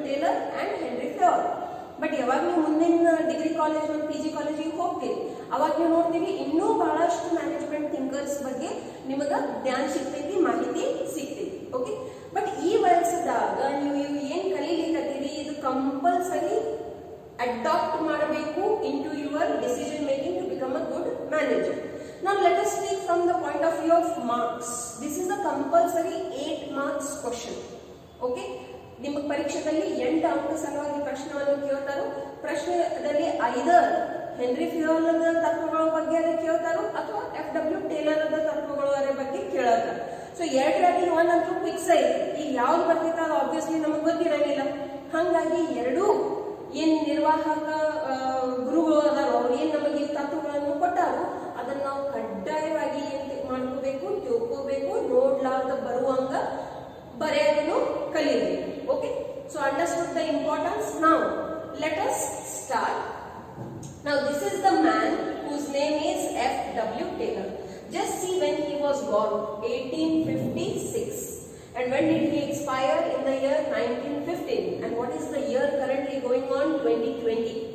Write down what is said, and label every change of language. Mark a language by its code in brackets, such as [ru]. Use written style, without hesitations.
[kn] Taylor and henry fail. But ಯಾವಾಗ ನೀವು ಮುಂದಿನ ಡಿಗ್ರಿ ಕಾಲೇಜ್ ಮತ್ತು PG ಕಾಲೇಜಿಗೆ ಹೋಗ್ತೀವಿ, ಅವಾಗ ನೀವು ನೋಡ್ತೀವಿ ಇನ್ನೂ ಬಹಳಷ್ಟು ಮ್ಯಾನೇಜ್ಮೆಂಟ್ ಥಿಂಕರ್ಸ್ ಬಗ್ಗೆ ನಿಮಗ ಜ್ಞಾನ ಸಿಗ್ತೈತಿ, ಮಾಹಿತಿ ಸಿಗ್ತೈತಿ. ಓಕೆ. ಬಟ್ ಈ ವಯಸ್ಸದಾಗ ನೀವು ಏನ್ ಕಲೀಲಿಕತ್ತೀರಿ ಇದು ಕಂಪಲ್ಸರಿ ಅಡಾಪ್ಟ್ ಮಾಡಬೇಕು [en] into your decision making to become a good manager. Now let us speak from the point of view of marks. This is a compulsory 8 marks question. Okay. [kn] ನಿಮ್ಮ ಪರೀಕ್ಷೆಯಲ್ಲಿ 8 ಅಂಕ ಸಲುವಾಗಿ ಪ್ರಶ್ನೆಯನ್ನು ಕೇಳ್ತಾರೋ. ಪ್ರಶ್ನೆಯಲ್ಲಿ ಐದರ್ ಹೆನ್ರಿ ಫಿಯೋಲ್ ತತ್ವಗಳ ಬಗ್ಗೆ ಕೇಳ್ತಾರೋ ಅಥವಾ F.W. ಟೇಲರ್ ತತ್ವಗಳ ಬಗ್ಗೆ ಕೇಳ್ತಾರೆ. ಸೊ ಎರಡರಲ್ಲಿ ಒಂದಂತೂ ಫಿಕ್ಸ್ ಐತಿ. ಈಗ ಯಾವ್ದು ಬರ್ತಿತ್ತ ಅದು ಆಬ್ವಿಯಸ್ಲಿ ನಮಗೆ ಗೊತ್ತಿರಂಗಿಲ್ಲ. ಹಾಗಾಗಿ ಎರಡೂ ಏನ್ ನಿರ್ವಾಹಕ ಗುರುಗಳು ಅದಾರೋ ಅವ್ರು ಏನ್ ನಮಗೆ ತತ್ವಗಳನ್ನು ಕೊಟ್ಟಾರೋ ಅದನ್ನ ನಾವು ಕಡ್ಡಾಯವಾಗಿ ಏನ್ ಮಾಡ್ಕೋಬೇಕು, ತಿಳ್ಕೋಬೇಕು, ನೋಡ್ಲಾರ್ದ ಬರುವಂಗ ಬರೆಯೋದನ್ನು ಕಲಿಯಬೇಕು. [en] Okay, so understood the importance. Now let us start. Now this is the man whose name is F.W. Taylor. Just see when he was born, 1856, and when did he expire? In the year 1915. And what is the year currently going on? 2020.